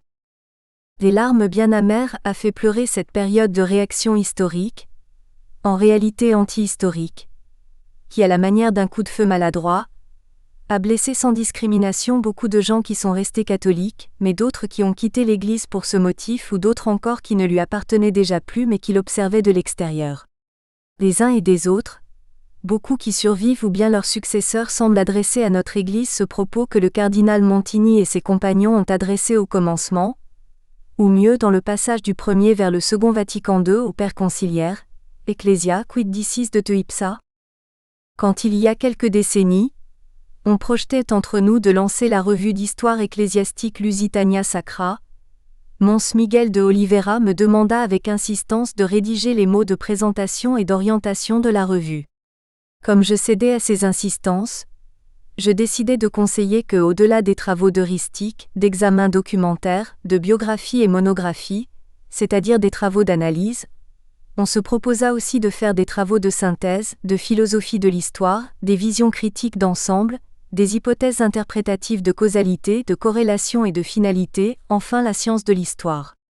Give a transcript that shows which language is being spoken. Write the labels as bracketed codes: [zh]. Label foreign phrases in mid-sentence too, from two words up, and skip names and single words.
[fr] Des larmes bien amères a fait pleurer cette période de réaction historique, en réalité anti-historique, qui, à la manière d'un coup de feu maladroit, a blessé sans discrimination beaucoup de gens qui sont restés catholiques, mais d'autres qui ont quitté l'Église pour ce motif ou d'autres encore qui ne lui appartenaient déjà plus mais qui l'observaient de l'extérieur. Des uns et des autres, beaucoup qui survivent ou bien leurs successeurs semblent adresser à notre Église ce propos que le cardinal Montini et ses compagnons ont adressé au commencement, ou mieux dans le passage du premier vers le second Vatican II au Père conciliaire, [la] Ecclesia quid dicis de te ipsa? [fr] Quand il y a quelques décennies, on projetait entre nous de lancer la revue d'histoire ecclésiastique Lusitania Sacra, Mons Miguel de Oliveira me demanda avec insistance de rédiger les mots de présentation et d'orientation de la revue. Comme je cédais à ses insistances, je décidai de conseiller que, au-delà des travaux d'heuristique, d'examen documentaire, de biographie et monographie, c'est-à-dire des travaux d'analyse, On se proposa aussi de faire des travaux de synthèse, de philosophie de l'histoire, des visions critiques d'ensemble, des hypothèses interprétatives de causalité, de corrélation et de finalité, enfin la science de l'histoire.